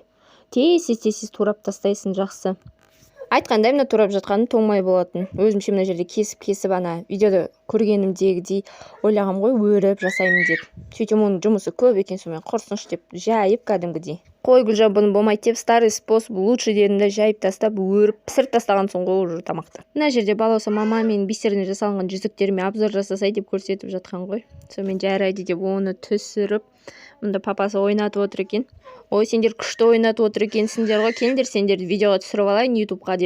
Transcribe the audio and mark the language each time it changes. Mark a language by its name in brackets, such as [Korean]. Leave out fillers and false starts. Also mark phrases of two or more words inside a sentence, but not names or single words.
[Kazakh] Тез турап тастайсың, жақсы. Айтқандай, мына турап жатқаны тоңмай болатын. Өзімше мына жерде кесіп ана видеода көргенімдегідей ойлағам ғой, өріп жасаймын деп. Сөйтем оның жұмысы көп екен, сонымен құрсыншы деп жайып кәдімгідей. Қой Гүлжан, бұны болмайды деп, [Russian] старый способ лучше [Kazakh] дедім де, жайып тастап, өріп, пісіріп тастаған соң ғой уже тамақты. Мына жерде балауса мама менің бисерден жасалған жүзіктеріме обзор жасасай деп көрсетіп жатқан ғой. Сонымен жарайды деп оны түсіріп, мұнда папасы ойнатып отыр екен. Ой, сендер күшті ойнатып отыр екенсіңдер ғой, келіңдер сендерді видеоға түсіріп алайын ютубқа деп.